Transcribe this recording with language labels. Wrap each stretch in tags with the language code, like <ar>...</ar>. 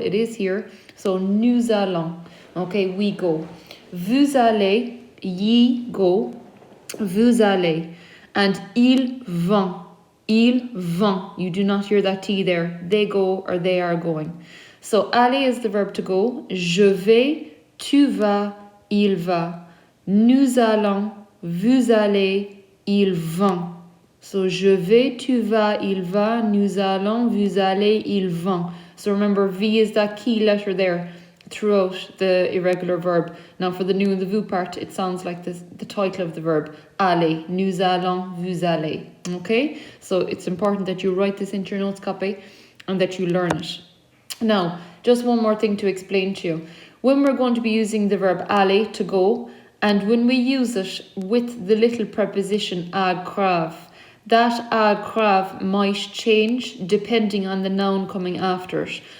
<en>It is here. So</en> <fr>nous allons.</fr> <en>Okay, we go.</en> <fr>Vous allez,</fr> <en>ye go.</en> <fr>Vous allez. And ils vont. Ils vont.</fr> <en>You do not hear that T there. They go or they are going. So aller is the verb to go.</en> <fr>Je vais, tu vas, il va. Nous allons, vous allez, ils vont. So je vais, tu vas, il va. Nous allons, vous allez, ils vont.</fr> <en>So remember, V is that key letter there throughout the irregular verb. Now for the nous and the vous part, it sounds like the title of the verb.</en> <fr>Aller, nous allons, vous allez.</fr> <en>Okay? So it's important that you write this into your notes copy and that you learn it. Now, just one more thing to explain to you. When we're going to be using the verb aller, to go, and when we use it with the little preposition agrave, that agrave might change depending on the noun coming after it.</en>